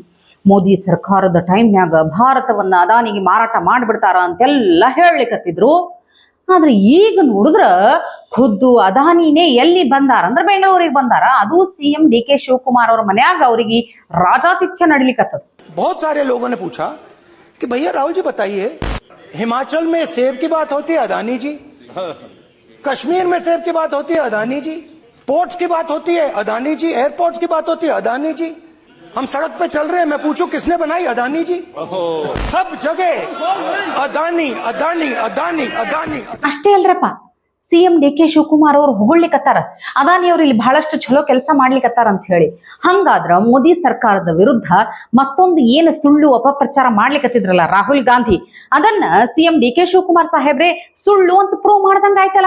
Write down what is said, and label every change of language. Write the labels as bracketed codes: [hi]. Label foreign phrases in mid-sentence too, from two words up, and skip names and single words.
[kn] ಮೋದಿ ಸರ್ಕಾರದ ಟೈಮ್ನ್ಯಾಗ ಭಾರತವನ್ನ ಅದಾನಿಗೆ ಮಾರಾಟ ಮಾಡ್ಬಿಡ್ತಾರ ಅಂತೆಲ್ಲ ಹೇಳಲಿಕ್ಕತ್ತಿದ್ರು. ಆದ್ರೆ ಈಗ ನೋಡಿದ್ರ ಖುದ್ದು ಅದಾನಿನೇ ಎಲ್ಲಿ ಬಂದಾರ ಅಂದ್ರೆ ಬೆಂಗಳೂರಿಗೆ ಬಂದಾರ. ಅದು ಸಿಎಂ ಡಿ.ಕೆ. ಶಿವಕುಮಾರ್ ಅವ್ರ ಮನ್ಯಾಗ ಅವರಿಗೆ ರಾಜಾತಿಥ್ಯ ನಡಿಲಿಕ್ಕತ್ತದ. [hi] बहुत सारे लोगों ने पूछा कि भैया राहुल जी बताइए, हिमाचल में सेब की बात होती है अदानी जी, कश्मीर में सेब की बात होती है अदानी जी, पोर्ट्स की बात होती है अदानी जी, एयरपोर्ट्स की बात होती है अदानी जी, हम सड़क पे चल रहे हैं, मैं पूछूं किसने बनाई? अदानी जी। सब जगह अदानी अदानी अदानी अदानी। [kn] ಅಷ್ಟೇ ಅಲ್ರಪ್ಪ, ಸಿಎಂ ಡಿ.ಕೆ. ಶಿವಕುಮಾರ್ ಅವರು ಹೊಗಳಿಕತ್ತಾರ ಅದಾನಿ ಅವ್ರು ಇಲ್ಲಿ ಬಹಳಷ್ಟು ಚಲೋ ಕೆಲಸ ಮಾಡ್ಲಿಕತ್ತಾರ ಅಂತ ಹೇಳಿ. ಹಂಗಾದ್ರ ಮೋದಿ ಸರ್ಕಾರದ ವಿರುದ್ಧ ಮತ್ತೊಂದು ಏನು ಸುಳ್ಳು ಅಪಪ್ರಚಾರ ಮಾಡ್ಲಿಕತ್ತಿದ್ರಲ್ಲ ರಾಹುಲ್ ಗಾಂಧಿ, ಅದನ್ನ ಸಿಎಂ ಡಿ.ಕೆ. ಶಿವಕುಮಾರ್ ಸಾಹೇಬ್ರೆ ಸುಳ್ಳು ಅಂತ ಪ್ರೂವ್ ಮಾಡ್ದಂಗ ಆಯ್ತಲ್ಲ.